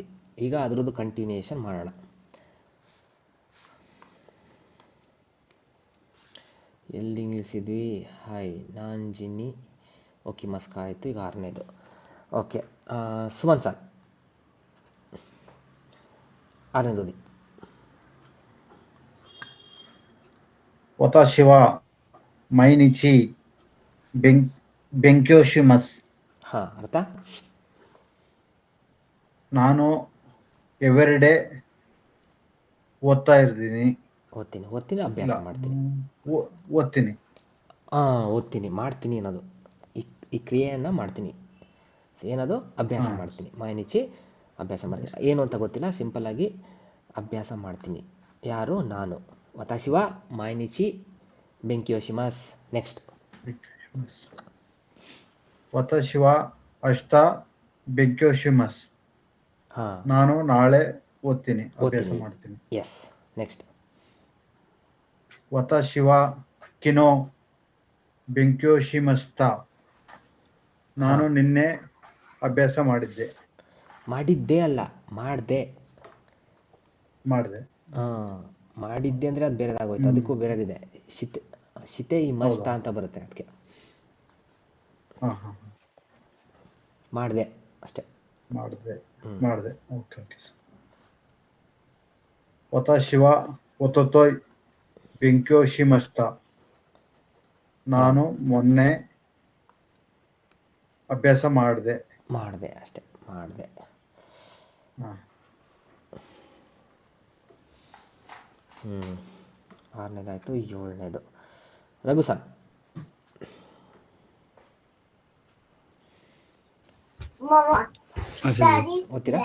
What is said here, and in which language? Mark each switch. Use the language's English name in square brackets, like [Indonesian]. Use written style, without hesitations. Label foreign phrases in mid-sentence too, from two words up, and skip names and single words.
[Kannada] ಈಗ ಅದರದ್ದು ಕಂಟಿನ್ಯೂಯೇಷನ್ ಮಾಡೋಣ. ಎಲ್ಲಿ ನಿಲ್ಲಿಸಿದ್ವಿ? ಹಾಯ್, ನಾನ್ ಜಿನ್ನಿ. ಓಕೆ, ಮಸ್ಕ ಆಯಿತು. ಈಗ 6ನೇದು. ಓಕೆ, ಸುಮನ್ ಸರ್ 6ನೇದು ಓದಿ. [Japanese] 私は毎日勉強します。 [Kannada] ಹಾಂ, ಅರ್ಥ? ನಾನು ಎವ್ರಿಡೇ ಓದ್ತಾ ಇರ್ತೀನಿ. ಓದ್ತೀನಿ, ಅಭ್ಯಾಸ ಇಲ್ಲ, ಮಾಡ್ತೀನಿ. ಓದ್ತೀನಿ. ಓದ್ತೀನಿ, ಮಾಡ್ತೀನಿ ಅನ್ನೋದು ಈ ಕ್ರಿಯೆಯನ್ನು ಮಾಡ್ತೀನಿ. ಏನದು? ಅಭ್ಯಾಸ ಮಾಡ್ತೀನಿ. ಮಾಯನಿಚಿ ಅಭ್ಯಾಸ ಮಾಡ್ತೀನಿ. ಏನು ಅಂತ ಗೊತ್ತಿಲ್ಲ, ಸಿಂಪಲ್ಲಾಗಿ ಅಭ್ಯಾಸ ಮಾಡ್ತೀನಿ. ಯಾರು? ನಾನು. [Japanese] 私は 毎日 勉強します. [Kannada] ನೆಕ್ಸ್ಟ್. [Japanese] 私は明日勉強します. [Kannada] ಹಾಂ, ನಾನು ನಾಳೆ ಓದ್ತೀನಿ, ಅಭ್ಯಾಸ ಓದ್ತೀನಿ. ಮಾಡ್ತೀನಿ. ಎಸ್. ನೆಕ್ಸ್ಟ್. [Japanese] 私は昨日勉強しました. [Kannada] ನಾನು ನಿನ್ನೆ ಅಭ್ಯಾಸ ಮಾಡಿದ್ದೆ. ಮಾಡಿದ್ದೇ ಅಲ್ಲ, ಮಾಡಿದೆ. ಮಾಡಿದ್ದೆ ಅಂದರೆ ಅದು ಬೇರೆದಾಗೋಯ್ತು. ಅದಕ್ಕೂ ಬೇರೆದಿದೆ. [Japanese] して い ました [Kannada] ಅಂತ ಬರುತ್ತೆ. ಅದಕ್ಕೆ ಮಾಡಿದೆ ಅಷ್ಟೇ. ಮಾಡಿದೆ. ಓಕೆ. [Japanese] 私はおととい勉強しました. [Kannada] ನಾನು ಮೊನ್ನೆ ಅಭ್ಯಾಸ ಮಾಡಿದೆ ಅಷ್ಟೇ. ಮಾಡಿದೆ. 6ನೇದಾಯಿತು. 7ನೇದು ರಘು ಸರ್. ಓದ್ತೀರಾ?